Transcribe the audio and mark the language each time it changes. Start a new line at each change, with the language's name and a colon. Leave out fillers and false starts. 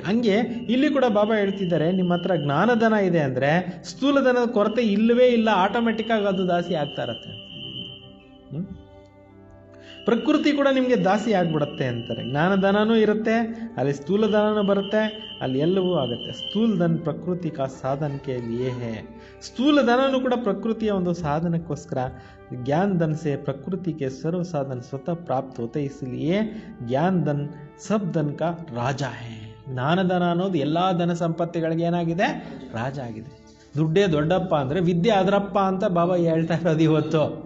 Kannada: ಹಂಗೆ ಇಲ್ಲಿ ಕೂಡ ಬಾಬಾ ಹೇಳ್ತಿದ್ದಾರೆ, ನಿಮ್ಮ ಹತ್ರ ಜ್ಞಾನಧನ ಇದೆ ಅಂದರೆ ಸ್ಥೂಲಧನದ ಕೊರತೆ ಇಲ್ಲವೇ ಇಲ್ಲ, ಆಟೋಮೆಟಿಕ್ ಆಗಿ ಅದು ದಾಸಿ ಆಗ್ತಾ ಇರತ್ತೆ. ಪ್ರಕೃತಿ ಕೂಡ ನಿಮಗೆ ದಾಸಿ ಆಗ್ಬಿಡುತ್ತೆ ಅಂತಾರೆ. ಜ್ಞಾನಧನನೂ ಇರುತ್ತೆ, ಅಲ್ಲಿ ಸ್ಥೂಲಧನನೂ ಬರುತ್ತೆ, ಅಲ್ಲಿ ಎಲ್ಲವೂ ಆಗುತ್ತೆ.
Hindi: ಸ್ಥೂಲಧನ ಪ್ರಕೃತಿ ಕಾ ಸಾಧನಕ್ಕೆ ಲಿಯೇ ಹೇ.
Kannada: ಸ್ಥೂಲಧನನೂ ಕೂಡ ಪ್ರಕೃತಿಯ ಒಂದು ಸಾಧನಕ್ಕೋಸ್ಕರ.
Hindi: ज्ञान धन से प्रकृति के सर्व साधन स्वतः प्राप्त होते, इसलिए ज्ञान धन सब धन का राजा है.
Kannada: ಜ್ಞಾನಧನ ಅನ್ನೋದು ಎಲ್ಲ ಧನ ಸಂಪತ್ತಿಗಳಿಗೆ ಏನಾಗಿದೆ? ರಾಜ ಆಗಿದೆ. ದುಡ್ಡೇ ದೊಡ್ಡಪ್ಪ ಅಂದರೆ ವಿದ್ಯೆ ಅದರಪ್ಪ ಅಂತ ಬಾಬಾ ಹೇಳ್ತಾ ಇರೋದು ಇವತ್ತು.